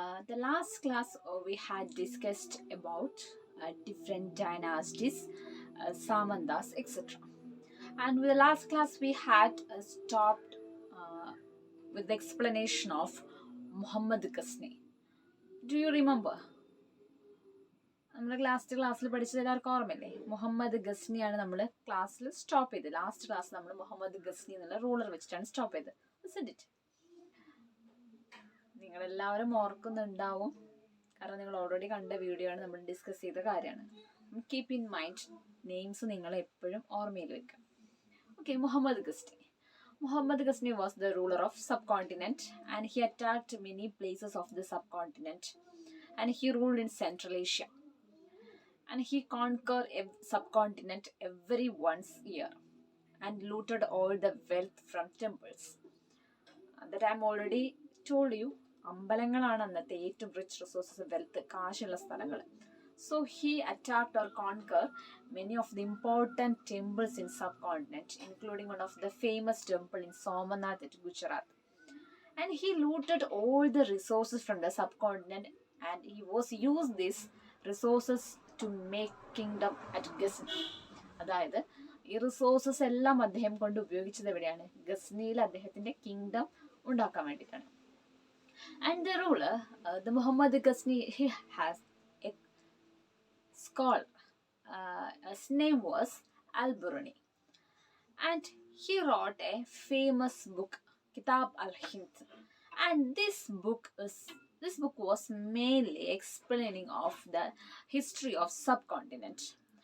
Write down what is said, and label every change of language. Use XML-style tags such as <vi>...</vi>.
<en>The last class we had discussed about different dynasties, Samandas, etc. And with the last class, we had stopped with the explanation of Muhammad Ghazni. Do you remember?</en> <ml>നമ്മൾ ക്ലാസ്സിൽ പഠിച്ചത് എല്ലാവർക്കും ഓർമ്മയില്ലേ? മുഹമ്മദ് ഗസ്നിയാണ് നമ്മൾ ക്ലാസ്സിൽ stop ചെയ്തത്. Last class നമ്മൾ മുഹമ്മദ് ഗസ്നി എന്നുള്ള റൂളർ വെച്ചിട്ടാണ് സ്റ്റോപ്പ് ചെയ്തത്. ഇറ്റ് നിങ്ങളെല്ലാവരും ഓർക്കുന്നുണ്ടാവും, കാരണം നിങ്ങൾ ഓൾറെഡി കണ്ട വീഡിയോ ആണ്, നമ്മൾ ഡിസ്കസ് ചെയ്ത കാര്യമാണ്.</ml> <en>keep in mind,</en> <ml>നെയിംസ് നിങ്ങൾ എപ്പോഴും ഓർമ്മയിൽ വെക്കുക. Okay, Muhammad Ghazni.</ml> <en>Muhammad Ghazni was the ruler of subcontinent and he attacked many places of the subcontinent and he ruled in Central Asia. And he conquered a subcontinent every once year and looted all the wealth from temples. That I'm already told you,</en> <ml>അമ്പലങ്ങളാണ് അന്നത്തെ ഏറ്റവും rich resources, wealth, കാശുള്ള സ്ഥലങ്ങൾ.</ml> <en>So he attacked or conquered many of the important temples in subcontinent, including one of the famous temple in Somanath at Gujarat. And he looted all the resources from the subcontinent and he was used these resources to make kingdom at Ghazni.</en> <ml>അതായത് ഈ resources എല്ലാം അദ്ദേഹം കൊണ്ട് ഉപയോഗിച്ചത് എവിടെയാണ്? ഗസ്നിയിൽ അദ്ദേഹത്തിന്റെ kingdom ഉണ്ടാക്കാൻ വേണ്ടിയിട്ടാണ്.</ml> <en>And the ruler, the Muhammad Ghazni, he has a scholar. His name was Al-Biruni. And he wrote a famous book, Kitab al-Hind. And this book was mainly explaining of the history of subcontinent.</en>